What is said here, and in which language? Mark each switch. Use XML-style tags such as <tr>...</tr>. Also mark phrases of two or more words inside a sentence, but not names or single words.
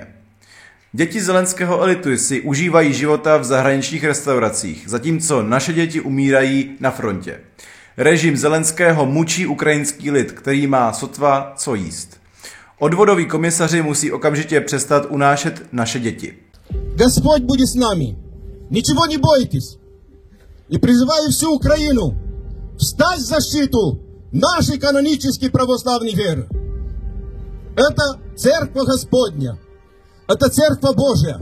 <cs>Děti Zelenského elitu si užívají života v zahraničních restauracích, zatímco naše děti umírají na frontě. Režim Zelenského mučí ukrajinský lid, který má sotva co jíst. Odvodoví komisaři musí okamžitě přestat unášet naše děti.</cs> <ru>Господь будет с нами. Ничего не бойтесь. И призываю всю Украину встать в защиту нашей канонической православной веры. Это церковь Господня. Это церковь Божья.</ru>